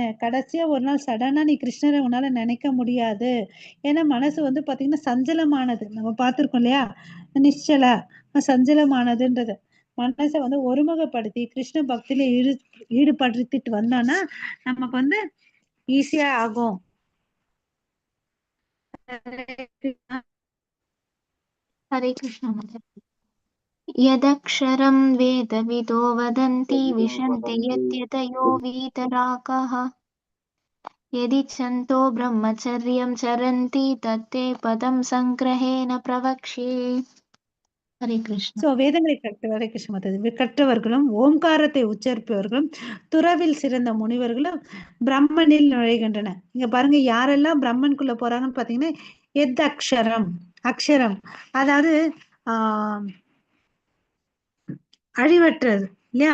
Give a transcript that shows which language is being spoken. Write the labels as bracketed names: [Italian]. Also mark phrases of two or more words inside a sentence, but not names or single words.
[Tamil] கடைசியா ஒரு நாள் சடனா நீ கிருஷ்ணரை உன்னால நினைக்க முடியாது. ஏன்னா மனசு வந்து பாத்தீங்கன்னா சஞ்சலமானது. நம்ம பார்த்திருக்கோம் இல்லையா? நிச்சல சஞ்சலமானதுன்றது. மனசை வந்து ஒருமுகப்படுத்தி கிருஷ்ண பக்தியில ஈடுபடுத்திட்டு வந்தோம்னா நமக்கு வந்து ஈஸியா ஆகும். [Hindi] हरे कृष्ण माताजि। [Sanskrit] यदक्षरं वेदविदो वदन्ति विशन्ति यद्यतयो वीतरागाः यदिच्छन्तो ब्रह्मचर्यं चरन्ति तत्ते पदं सङ्ग्रहेण प्रवक्ष्ये। [Hindi] हरे कृष्ण। [Tamil] சோ வேதங்களை கற்றவரை கிருஷ்ண கற்றவர்களும் ஓம்காரத்தை உச்சரிப்பவர்களும் துறவில் சிறந்த முனிவர்களும் பிரம்மனில் நுழைகின்றன. இங்க பாருங்க யாரெல்லாம் பிரம்மனுக்குள்ள போறாங்கன்னு பாத்தீங்கன்னா, [Sanskrit] यत् अक्षरं, [Tamil] அக்ஷரம் அதாவது அழிவற்றது இல்லையா?